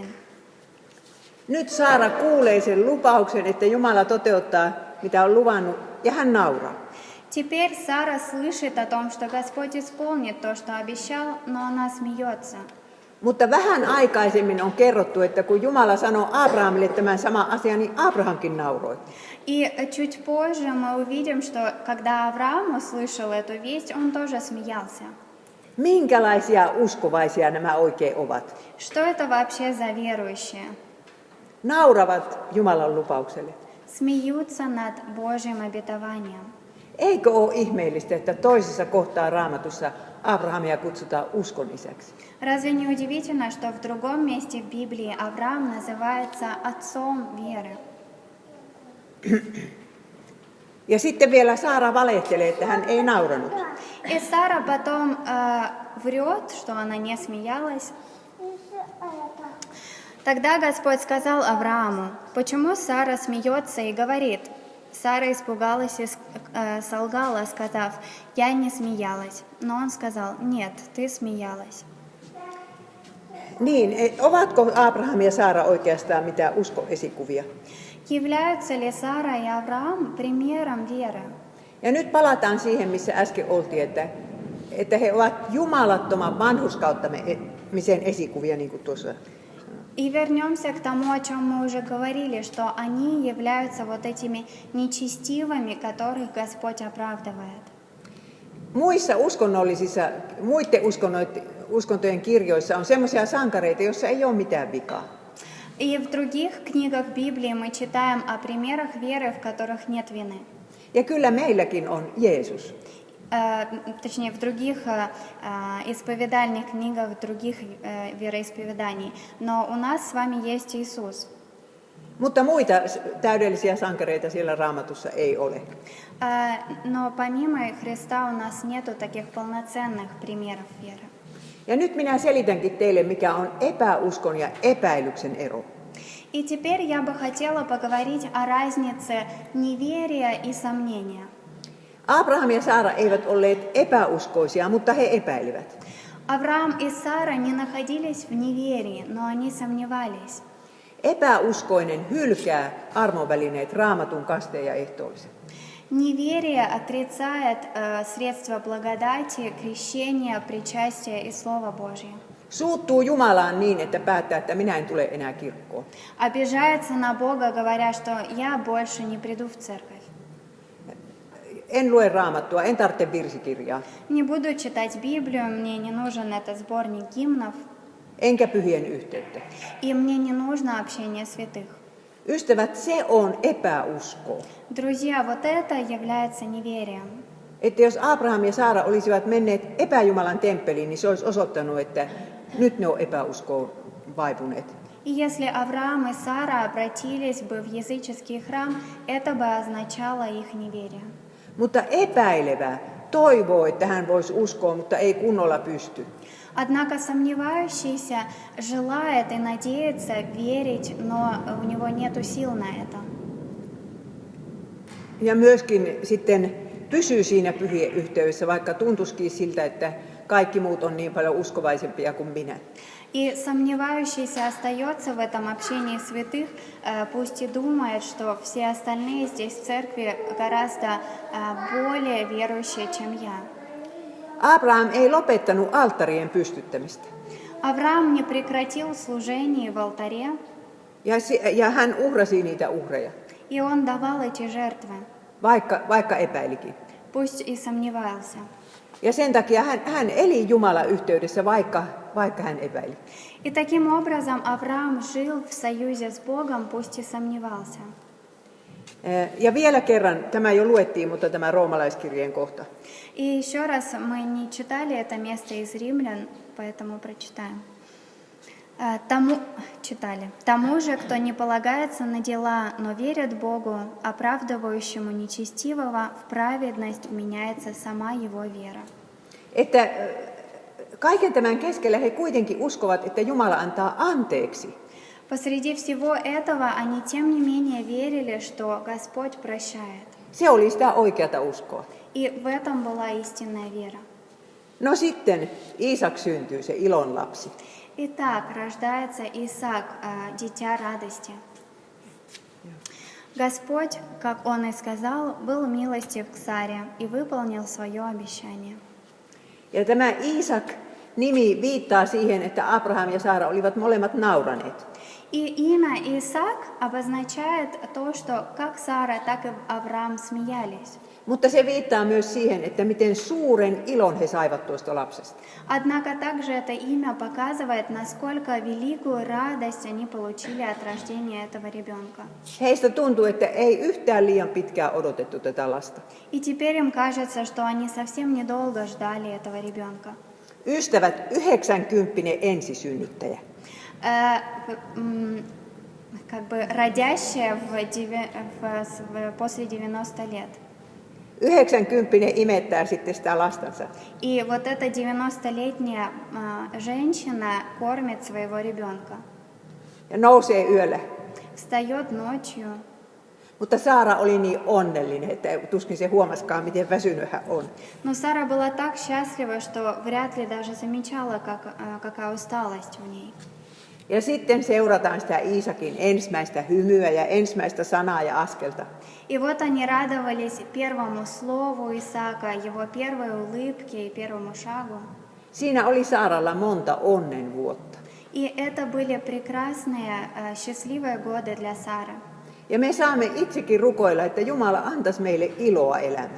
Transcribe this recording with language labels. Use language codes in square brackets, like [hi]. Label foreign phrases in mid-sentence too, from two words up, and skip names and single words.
[fi] Nyt Saara kuulee sen lupauksen, että Jumala toteuttaa, mitä on luvannut, ja hän nauraa. [ru] Теперь Сара слышит о том, что Господь исполнит то, что обещал, но она смеется. [fi] Mutta vähän aikaisemmin on kerrottu, että kun Jumala sanoi Abrahamille tämän sama asian, niin Abrahamkin nauroi. [ru] И чуть позже мы увидим, что когда Авраам услышал эту весть, он тоже смеялся. [fi] Minkälaisia uskovaisia nämä oikein ovat? [ru] Что это вообще за верующие? [fi] Nauravat Jumalan lupaukselle. [ru] Смеются над Божьим обетованием. [fi] Eikö ole ihmeellistä, että toisessa kohtaa Raamatussa Abrahamia kutsutaan uskon isäksi? [ru] Разве не удивительно, что в другом месте в Библии Авраам называется отцом веры? [fi] Ja sitten vielä Saara valehtelee, että hän ei nauranut. [ru] И Сара потом врет, что она не смеялась. Тогда Господь сказал Аврааму: «Почему Сара смеется и говорит?» Сара испугалась и солгала, сказав: «Я не смеялась». Но он сказал: «Нет, ты смеялась». [fi] Niin, ovatko Abraham ja Saara oikeastaan mitään uskoesikuvia? [ru] Являются ли Сара и Авраам примером веры? [fi] Ja nyt palataan siihen, missä äsken oltiin, että he ovat jumalattoman vanhurskauttamisen esikuvia, niin kuin tuossa. [ru] И вернемся к тому, о чем мы уже говорили, что они являются вот этими нечестивыми, которых Господь оправдывает. [fi] Muissa muiden uskontojen kirjoissa on semmoisia sankareita, joissa ei ole mitään vikaa. [ru] И в других книгах Библии мы читаем о примерах веры, в которых нет вины. [fi] Ja kyllä meilläkin on Jeesus. [ru] Точнее, в других исповедальных книгах, других вероисповеданий. Но у нас с вами есть Иисус. [fi] Mutta muita täydellisiä sankareita siellä Raamatussa ei ole. [ru] Но помимо Христа у нас нету таких полноценных примеров веры. [fi] Ja nyt minä selitänkin teille, mikä on epäuskon ja epäilyksen ero. [ru] И теперь я бы хотела поговорить о разнице неверия и сомнения. [fi] Abraham ja Saara eivät olleet epäuskoisia, mutta he epäilivät. [ru] Авраам и Сара не находились в неверии, но они сомневались. [fi] Epäuskoinen hylkää armonvälineet, Raamatun, kasteen ja ehtoollisen. [ru] Неверие отрицает средства благодати, крещения, причастия и Слова Божье. [fi] Suuttuu Jumalaan niin, että päättää, että minä en tule enää kirkkoon. [ru] Обижается на Бога, говоря, что я больше не приду в церковь. [fi] En lue Raamattua, en tarvitse virsikirjaa. [ru] Не буду читать Библию, мне не нужен этот сборник гимнов. [fi] Enkä pyhien yhteyttä. [ru] И мне не нужно общение святых. [fi] Ystävät, se on epäuskoa. [ru] Друзья, вот это является неверием. [fi] Että jos Abraham ja Saara olisivat menneet epäjumalan temppeliin, niin se olisi osoittanut, että nyt ne on epäuskoon vaipuneet. [ru] И если Авраам и Сара обратились бы в языческий храм, это бы означало их неверие. [fi] Mutta epäilevä toivoo, että hän voisi uskoa, mutta ei kunnolla pysty. [ru] Однако сомневающийся желает и надеется верить, но у него нету сил на это. [fi] Ja myöskin sitten pysyy siinä pyhien yhteydessä, vaikka tuntuisikin siltä, että kaikki muut on niin paljon uskovaisempia kuin minä. [ru] И сомневающийся остается в этом общении святых, пусть и думает, что все остальные здесь в церкви гораздо более верующие, чем я. [fi] Abraham ei lopettanut alttarien pystyttämistä. [ru] Авраам не прекратил служение в алтаре, [fi] Ja hän uhrasi niitä uhreja, [ru] и он давал эти жертвы, [fi] vaikka epäilikin. [ru] пусть и сомневался. [fi] Ja sen takia hän eli Jumalan yhteydessä, vaikka hän epäili. [ru] И таким образом Авраам жил в союзе с Богом, пусть и сомневался. [fi] Ja vielä kerran, tämä jo luettiin, mutta tämä roomalaiskirjeen kohta. [ru] И еще раз, мы не читали это место из Римлян, поэтому прочитаем. Тому же, кто не полагается на дела, но верит Богу, оправдывающему нечестивого, в праведность вменяется сама его вера. [fi] Että kaiken tämän keskellä he kuitenkin uskovat, että Jumala antaa anteeksi. [ru] Посреди всего этого они тем не менее верили, что Господь прощает. [fi] Se oli sitä oikeata uskoa. [ru] И в этом была истинная вера. [fi] No sitten Iisak syntyy, se ilon lapsi. [ru] Итак, рождается Исаак, дитя радости. Господь, как Он и сказал, был милостив к Саре и выполнил свое обещание. [fi] Ja tämä Iisak nimi viittaa siihen, että Abraham ja Saara olivat molemmat nauraneet. [ru] И имя Исаак обозначает то, что как Сара, так и Авраам смеялись. [fi] Mutta se viittaa myös siihen, että miten suuren ilon he saivat tuosta lapsesta. [ru] Однако также это имя показывает, насколько великую радость они получили от рождения этого ребенка. [fi] Heistä tuntuu, että ei yhtään liian pitkään odotettu tätä lasta. [ru] И теперь им кажется, что они совсем недолго ждали этого ребенка. [fi] Ystävät, 90 ensisynnyttäjä. [ru] Как бы родящая после 90 лет. [fi] 90 imettää sitten sitä lastansa. [ru] И вот эта 90-летняя женщина кормит своего ребенка. [fi] Ja nousee yöllä. [ru] Встает ночью. [fi] Mutta Saara oli niin onnellinen, että tuskin se huomasikaan, miten väsynyt hän on. [ru] Но Сара была так счастлива, что вряд ли даже замечала, какая усталость в ней. [fi] Ja sitten seurataan sitä Iisakin ensimmäistä hymyä ja ensimmäistä sanaa ja askelta. [ru] И вот они радовались первому слову Исаака, его первой улыбке и первому шагу. [fi] Siinä oli Saaralla monta onnen vuotta. [ru] И это были прекрасные, счастливые годы для Сары. [fi] Ja me saamme itsekin rukoilla, että Jumala antaisi meille iloa elämään.